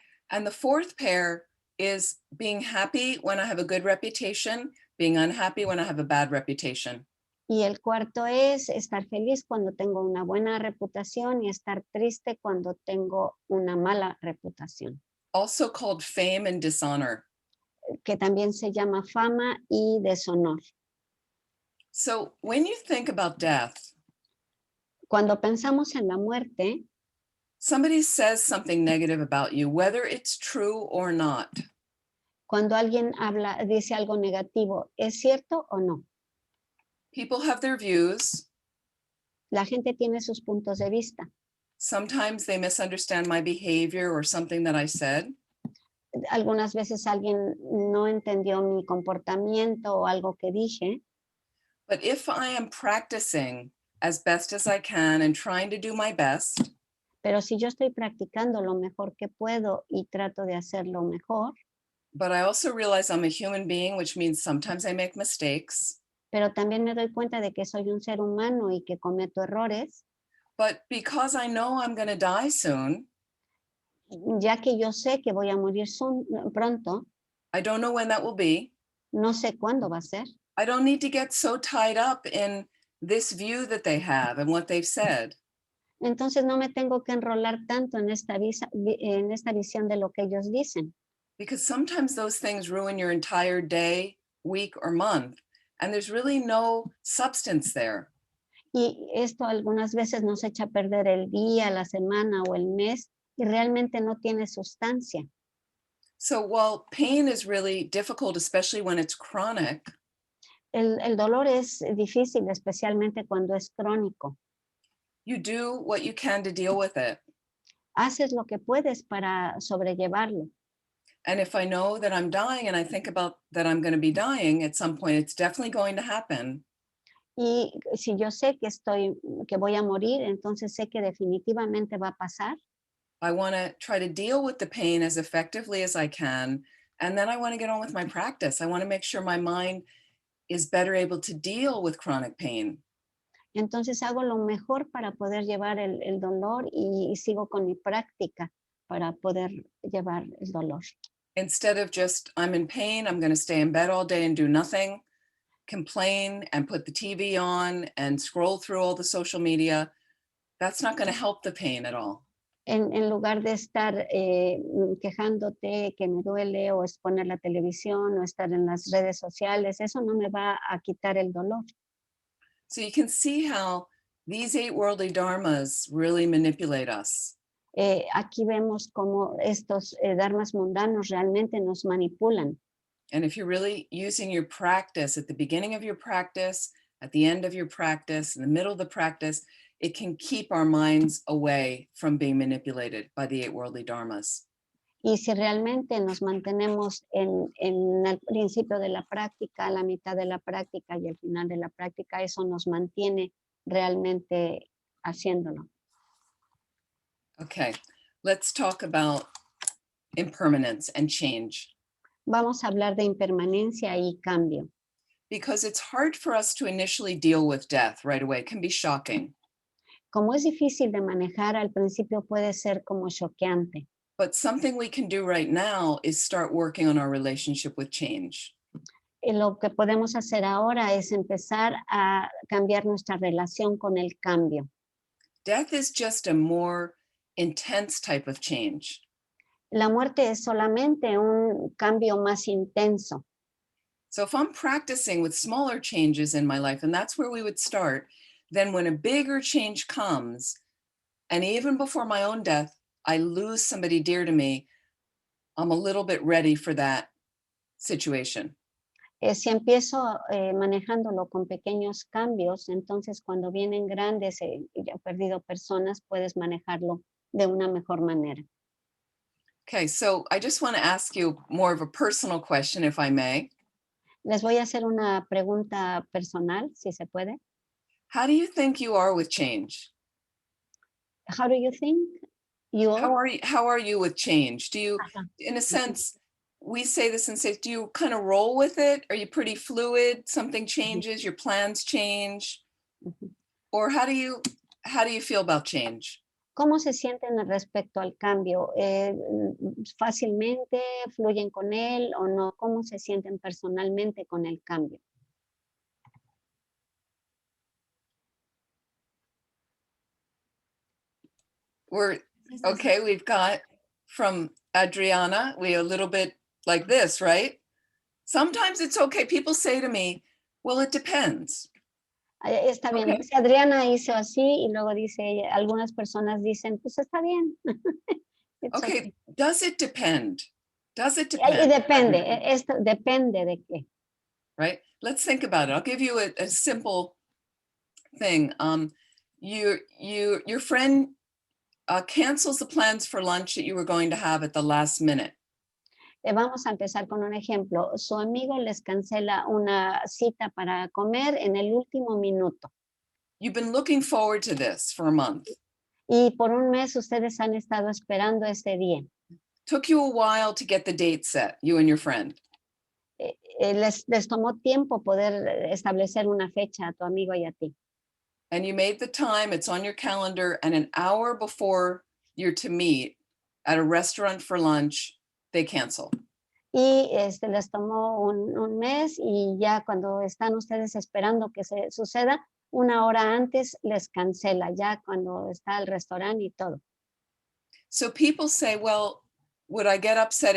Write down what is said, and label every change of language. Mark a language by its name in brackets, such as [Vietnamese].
[English] And the fourth pair is being happy when I have a good reputation, being unhappy when I have a bad reputation. [Spanish] Y el cuarto es estar feliz cuando tengo una buena reputación y estar triste cuando tengo una mala reputación, [English] Also called fame and dishonor. [Spanish] que también se llama fama y deshonor. [English] So when you think about death, [Spanish] Cuando pensamos en la muerte, [English] somebody says something negative about you, whether it's true or not. [Spanish] cuando alguien dice algo negativo, ¿es cierto o no? [English] People have their views. [Spanish] La gente tiene sus puntos de vista. [English] Sometimes they misunderstand my behavior or something that I said. [Spanish] Algunas veces alguien no entendió mi comportamiento o algo que dije, [English] But if I am practicing as best as I can and trying to do my best, [Spanish] pero si yo estoy practicando lo mejor que puedo y trato de hacerlo mejor, [English] but I also realize I'm a human being, which means sometimes I make mistakes. [Spanish] pero también me doy cuenta de que soy un ser humano y que cometo errores, [English] But because I know I'm going to die soon, [Spanish] ya que yo sé que voy a morir pronto, [English] I don't know when that will be. [Spanish] no sé cuándo va a ser. [English] I don't need to get so tied up in this view that they have and what they've said. [Spanish] Entonces no me tengo que enrolar tanto en esta visión de lo que ellos dicen, [English] Because sometimes those things ruin your entire day, week, or month. And there's really no substance there. [Spanish] y esto algunas veces nos echa a perder el día, la semana o el mes y realmente no tiene sustancia. [English] So while pain is really difficult, especially when it's chronic, [Spanish] El dolor es difícil, especialmente cuando es crónico. [English] you do what you can to deal with it. [Spanish] Haces lo que puedes para sobrellevarlo. [English] And if I know that I'm dying and I think about that I'm going to be dying at some point, it's definitely going to happen. [Spanish] Y si yo sé que voy a morir, entonces sé que definitivamente va a pasar. [English] I want to try to deal with the pain as effectively as I can. And then I want to get on with my practice. I want to make sure my mind is better able to deal with chronic pain. [Spanish] Entonces hago lo mejor para poder llevar el dolor y sigo con mi práctica para poder llevar el dolor. [English] Instead of just, I'm in pain, I'm going to stay in bed all day and do nothing, complain and put the TV on and scroll through all the social media, that's not going to help the pain at all. [Spanish] En lugar de estar quejándote que me duele o exponer la televisión o estar en las redes sociales, eso no me va a quitar el dolor. [English] So you can see how these 8 worldly dharmas really manipulate us. [Spanish] Aquí vemos cómo estos dharmas mundanos realmente nos manipulan. [English] And if you're really using your practice at the beginning of your practice, at the end of your practice, in the middle of the practice, it can keep our minds away from being manipulated by the 8 worldly dharmas. [Spanish] Y si realmente nos mantenemos en el principio de la práctica, a la mitad de la práctica y al final de la práctica, eso nos mantiene realmente haciéndolo. [English] Okay, let's talk about impermanence and change. [Spanish] Vamos a hablar de impermanencia y cambio. [English] Because it's hard for us to initially deal with death right away. It can be shocking. [Spanish] Como es difícil de manejar, al principio puede ser como choqueante. [English] But something we can do right now is start working on our relationship with change. [Spanish] Y lo que podemos hacer ahora es empezar a cambiar nuestra relación con el cambio. [English] Death is just a more intense type of change. [Spanish] La muerte es solamente un cambio más intenso. [English] So if I'm practicing with smaller changes in my life, and that's where we would start, then when a bigger change comes, and even before my own death, I lose somebody dear to me, I'm a little bit ready for that situation. [Spanish] Si empiezo manejándolo con pequeños cambios, entonces cuando vienen grandes y ya he perdido personas, puedes manejarlo de una mejor manera. [English] Okay, so I just want to ask you more of a personal question, if I may. [Spanish] Les voy a hacer una pregunta personal, si se puede. [English] How do you think you are with change? How do you think? How are you with change? Do you, Ajá. in a sense, we say this and say, do you kind of roll with it? Are you pretty fluid? Something changes, your plans change? Ujú. Or how do you feel about change? [Spanish] ¿Cómo se sienten respecto al cambio? ¿Fácilmente fluyen con él o no? ¿Cómo se sienten personalmente con el cambio? [English] Okay, we've got from Adriana, we a little bit like this, right? Sometimes it's okay. People say to me, well, it depends. [Spanish] Está bien. [English] Okay. [Spanish] Si Adriana hizo así y luego dice, algunas personas dicen, pues está bien. [English] It's Okay, does it depend? Does it [Spanish] Y [English] depend? [Spanish] depende, esto depende de qué. [English] Right? Let's think about it. I'll give you a simple thing. Your friend cancels the plans for lunch that you were going to have at the last minute. [Spanish] Vamos a empezar con un ejemplo. Su amigo les cancela una cita para comer en el último minuto. [English] You've been looking forward to this for a month. [Spanish] Y por un mes ustedes han estado esperando ese día. [English] Took you a while to get the date set, you and your friend. [Spanish] Les tomó tiempo poder establecer una fecha a tu amigo y a ti. [English] And you made the time, it's on your calendar, and an hour before you're to meet at a restaurant for lunch, they cancel. [Spanish] Y les tomó un mes y ya cuando están ustedes esperando que se suceda, una hora antes les cancela, ya cuando está el restaurante y todo. [English] So people say, well, would I get upset?